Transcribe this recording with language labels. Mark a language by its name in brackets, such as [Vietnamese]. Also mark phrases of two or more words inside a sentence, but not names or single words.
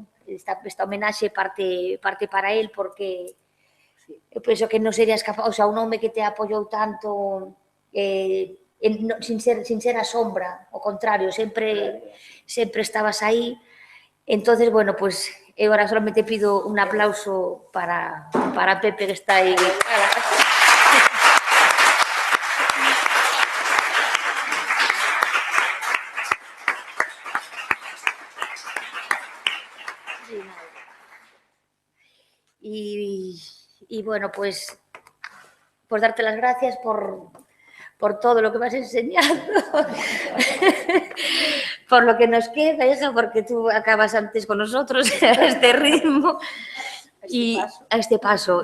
[Galician] Esta homenaxe parte para él, porque eu penso que non serías capaz, [Spanish] o sea, [Galician] un home que te apoiou tanto sin ser a sombra, ao contrario, sempre estabas aí. [Spanish] Entonces, bueno, pues [Galician] eu agora solamente pido un aplauso para Pepe, que está aí. [Spanish] Y bueno, pues darte las gracias por todo lo que me has enseñado, por lo que nos queda, hija, porque tú acabas antes con nosotros a este ritmo y a este paso.